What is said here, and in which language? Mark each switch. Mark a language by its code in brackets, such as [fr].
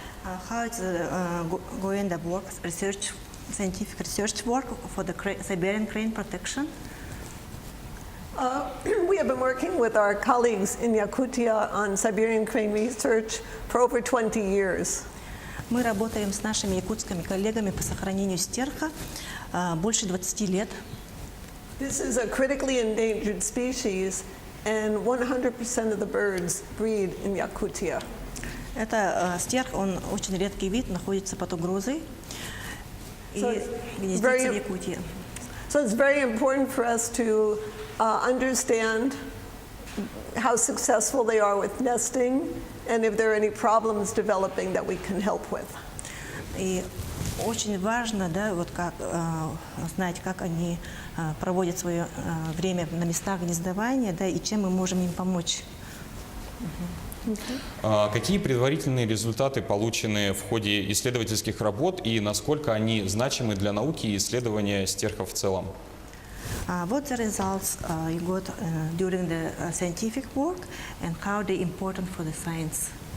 [en] How is going the work, scientific research work for the Siberian crane protection? We have been working with our colleagues in Yakutia on Siberian crane research for over 20 years. [ru] Мы работаем с нашими якутскими коллегами по сохранению стерха больше 20 лет. [en] This is a critically endangered species, and 100% of the birds breed in Yakutia. [ru] Это стерх, он очень редкий вид, находится под угрозой и гнездится в Якутии. [en] So it's very important for us to understand how successful they are with nesting and if there are any problems developing that we can help with. [ru] И очень важно, да, вот как знать, как они проводят свое время на местах гнездования, да, и чем мы можем им помочь. Какие предварительные результаты получены в ходе исследовательских работ и насколько они значимы для науки и исследования стерха в целом? [en] What the results you got during the scientific work and how they important for the science?